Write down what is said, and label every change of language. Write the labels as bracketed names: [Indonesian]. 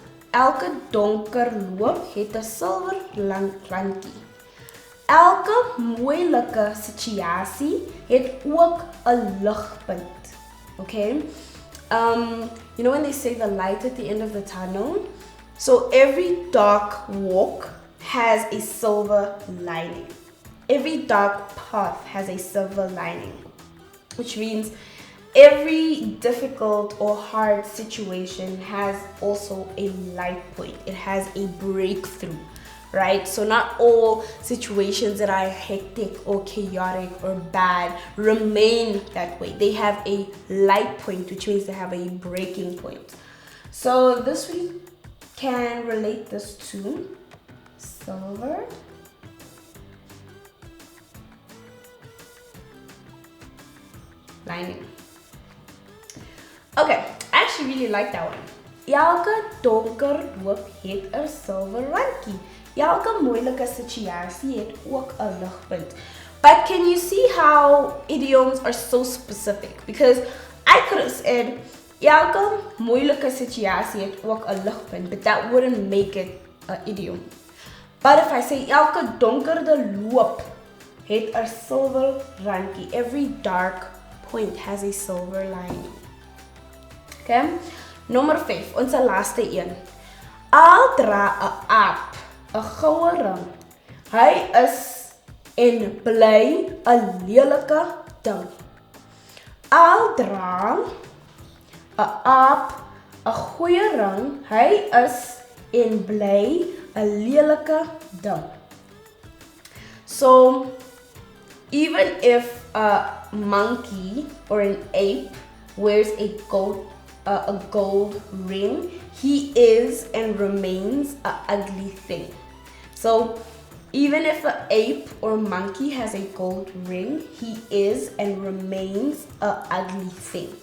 [Afrikaans] Elke donker loop het 'n silwer randjie. Elke moeilike situasie het ook 'n ligpunt. [English] Okay? You know when they say the light at the end of the tunnel? So every dark walk has a silver lining. Every dark path has a silver lining, which means every difficult or hard situation has also a light point. It has a breakthrough, right? So not all situations that are hectic or chaotic or bad remain that way. They have a light point, which means they have a breaking point. So this we can relate this to silver lining. Okay, I actually really like that one. [Afrikaans] Elke donker loop het 'n silwer randjie. Elke moeilike situasie het ook 'n ligpunt. [English] But can you see how idioms are so specific? Because I could have said [Afrikaans] elke moeilike situasie het ook 'n ligpunt, [English] but that wouldn't make it an idiom. But if I say [Afrikaans] elke donkerde loop het 'n silwer randjie, [English] every dark point has a silver lining. Okay? [Afrikaans] Nummer 5, onze laaste een. Al dra 'n aap 'n goue ring. Hy is en bly 'n lelike ding. Al dra 'n aap 'n goeie ring. Hy is en bly 'n lelike ding. [English] So even if a monkey or an ape wears a gold ring, he is and remains an ugly thing. So even if an ape or monkey has a gold ring, he is and remains an ugly thing.